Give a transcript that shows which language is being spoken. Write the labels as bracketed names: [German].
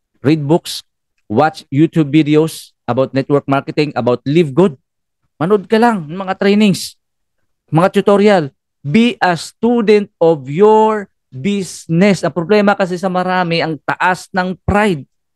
[English] Read books, watch YouTube videos about network marketing, about Live Good. [Filipino] Manood ka lang ng mga trainings, mga tutorial. [English] Be a student of your business. [Filipino] Ang problema kasi sa marami, ang taas ng pride.